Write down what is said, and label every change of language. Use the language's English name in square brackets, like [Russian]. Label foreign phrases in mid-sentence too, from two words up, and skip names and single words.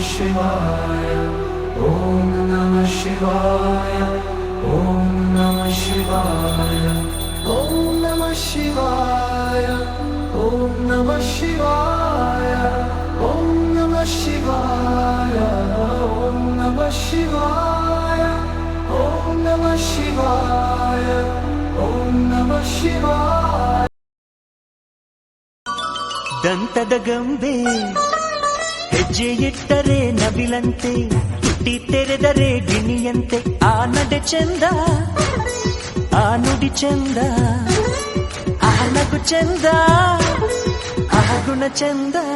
[Sanskrit] शिवाय ओम नमः शिवाय ओम नमः शिवाय ओम नमः शिवाय ओम नमः शिवाय ओम नमः शिवाय ओम नमः शिवाय ओम नमः शिवाय ओम नमः शिवाय [Kannada] ದಂತದ ಗೊಂಬೆ ಹೆಜ್ಜೆ ಇಟ್ಟರೆ ನವಿಲಂತೆ ತುಟಿ ತೆರೆದರೆ ಗಿಣಿಯಂತೆ ಆ ನಡೆ ಚಂದ ಆ ನುಡಿ ಚಂದ ಆ ನಗು ಚಂದ ಆ ಗುಣ ಚಂದ